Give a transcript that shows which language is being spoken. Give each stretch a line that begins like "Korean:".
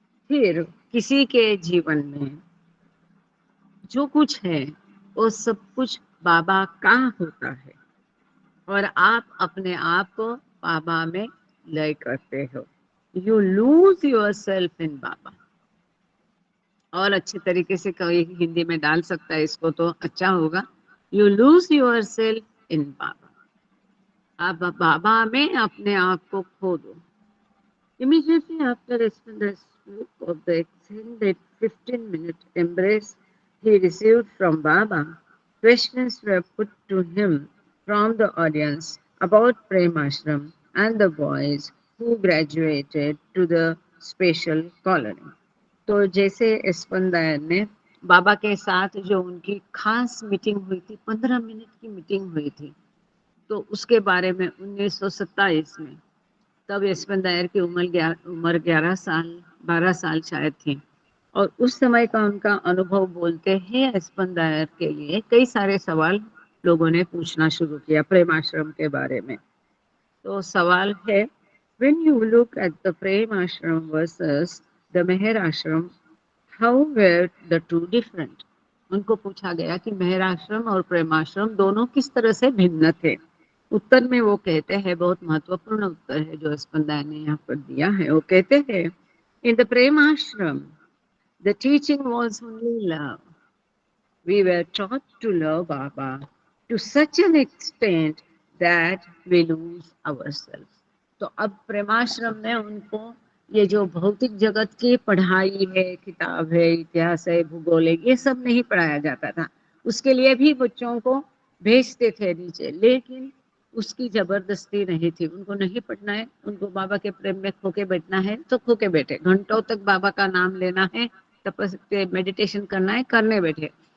Hindi: फिर किसी के जीवन में जो कुछ है वो सब कुछ बाबा का होता है और आप अपने आप को बाबा में लय करते हो।
English: You lose yourself in Baba.
Hindi: और अच्छे तरीके से कोई हिंदी में डाल सकता है इसको तो अच्छा होगा, you lose your self in बाबा। आप बाबा में अपने आप को खो दो।
English: Immediately after Espendar's spoke of the extended 15-minute embrace he received from Baba, questions were put to him from the audience about Prem Ashram and the boys who graduated to the special colony.
Hindi: तो जैसे एस्पंदायर ने बाबा के साथ जो उनकी खास meeting हुई थी, 15 मिनट की मीटिंग हुई थी, तो उसके बारे में 1927 में तब यशवंत दायर की उम्र 11 साल 12 साल शायद थी। और उस समय का उनका अनुभव बोलते हैं यशवंत दायर के लिए कई सारे सवाल लोगों ने पूछना शुरू किया प्रेम आश्रम के बारे में। तो सवाल है,
English: when you look at the Prem Ashram versus the Meher Ashram, how were the two different?
Hindi: उनको पूछा गया कि मेहर आश्रम और प्रेम आश्रम दोनों किस तरह से भिन्न थे। उत्तर में वो कहते हैं, बहुत महत्वपूर्ण उत्तर है जो स्पंदा ने यहाँ पर दिया है। वो कहते हैं,
English: in the Prem Ashram the teaching was only love. We were taught to love Baba to such an extent that we lose ourselves.
Hindi: तो अब प्रेमाश्रम में उनको ये जो भौतिक जगत की पढ़ाई है, किताब है, इतिहास है, भूगोल है, ये सब नहीं पढ़ाया जाता था। उसके लिए भी बच्चों को भेजते थे नीचे, लेकिन उसकी जबरदस्ती नहीं थी। उनको नहीं पढ़ना है, उनको बाबा के प्रेम में खो के बैठना है तो खो के बैठे, घंटों तक बाबा का नाम लेना है, तपस्या मेडिटेशन करना है, करने बैठे।